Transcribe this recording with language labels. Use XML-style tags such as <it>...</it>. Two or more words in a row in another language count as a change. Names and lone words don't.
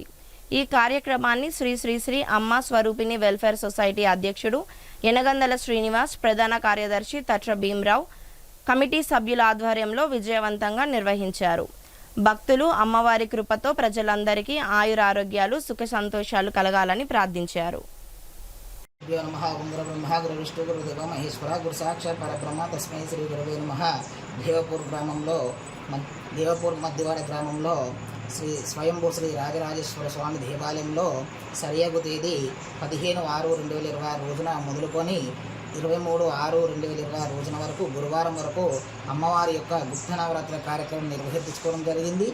<te>ఈ కార్యక్రమాన్ని శ్రీ శ్రీ శ్రీ అమ్మ స్వరూపిణి వెల్ఫేర్ సొసైటీ అధ్యక్షుడు యనగందల శ్రీనివాస్, ప్రధాన కార్యదర్శి తట్ర భీమరావు, కమిటీ సభ్యుల ఆధ్వర్యంలో విజయవంతంగా నిర్వహించారు. భక్తులు అమ్మవారి కృపతో ప్రజలందరికీ ఆయురారోగ్యాలు, సుఖ సంతోషాలు కలగాలని ప్రార్థించారు.</te> <sa>नमः ओम गुरु ब्रह्मा गुरु विष्णु गुरु देव महेश्वर गुरु साक्षात् परब्रह्म तस्मै శ్రీ గురువే నమః.</sa> <te>దేవపూర్ మధ్యవాడ గ్రామంలో శ్రీ స్వయంభూ శ్రీ రాజరాజేశ్వర స్వామి దేవాలయంలో సరియగు తేదీ 15/6/2026 రోజున మొదలుకొని 23/6/2026 రోజున వరకు గురువారం వరకు అమ్మవారి యొక్క గుప్త నవరాత్రి కార్యక్రమం నిర్వహించుకోవడం జరిగింది.</te>